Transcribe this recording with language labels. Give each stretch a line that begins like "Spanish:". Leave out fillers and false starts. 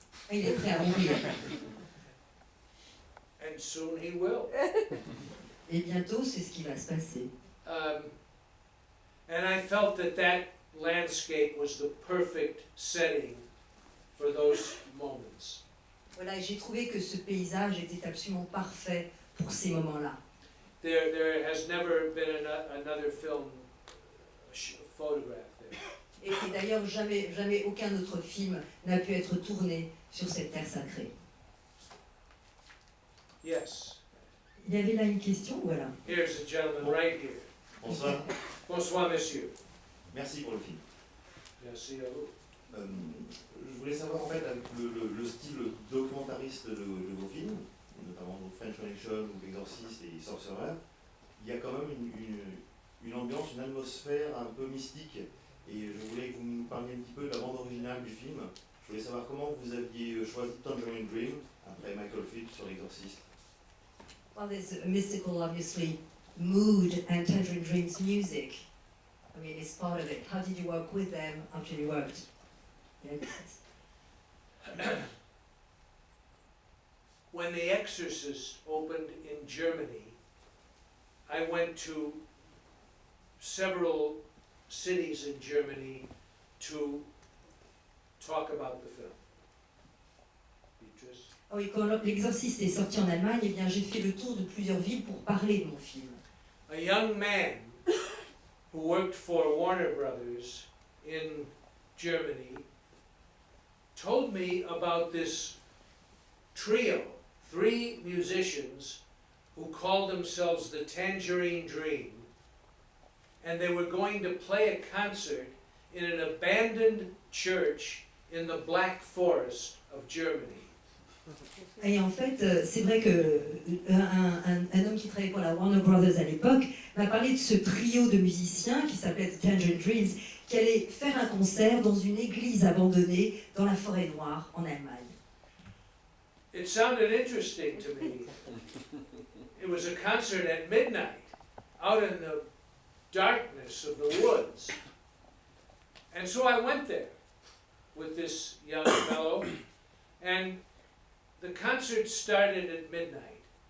French: Et il est prêt à mourir.
English: And soon he will.
French: Et bientôt, c'est ce qui va se passer.
English: And I felt that landscape was the perfect setting for those moments.
French: Voilà, et j'ai trouvé que ce paysage était absolument parfait pour ces moments-là.
English: There has never been another film photograph there.
French: Et d'ailleurs, jamais aucun autre film n'a pu être tourné sur cette terre sacrée.
English: Yes.
French: Il y avait là une question, voilà.
English: Here's a gentleman right here.
French: Bonsoir. Bonsoir, monsieur. Merci pour le film. Merci à vous. Je voulais savoir en fait avec le style documentariste de vos films, notamment French Connection Fiction ou L'Exorciste et Sorcerer, il y a quand même une ambiance, une atmosphère un peu mystique. Et je voulais que vous nous parliez un petit peu de la bande originale du film. Je voulais savoir comment vous aviez choisi Tangerine Dream après Michael Phillips sur L'Exorciste.
English: Well, there's a mystical, obviously, mood and Tangerine Dream's music. I mean, it's part of it. How did you work with them after you worked? Yeah. When The Exorcist opened in Germany, I went to several cities in Germany to talk about the film. Beatrice?
French: Ah oui, quand L'Exorciste est sorti en Allemagne, eh bien, j'ai fait le tour de plusieurs villes pour parler de mon film.
English: A young man who worked for Warner Brothers in Germany told me about this trio, 3 musicians who called themselves the Tangerine Dream, and they were going to play a concert in an abandoned church in the Black Forest of Germany.
French: Et en fait, c'est vrai que un homme qui travaillait pour la Warner Brothers à l'époque m'a parlé de ce trio de musiciens qui s'appelait The Tangerine Dreams, qui allait faire un concert dans une église abandonnée dans la forêt noire en Allemagne.
English: It sounded interesting to me. It was a concert at midnight, out in the darkness of the woods. And so I went there with this young fellow, and the concert started at midnight.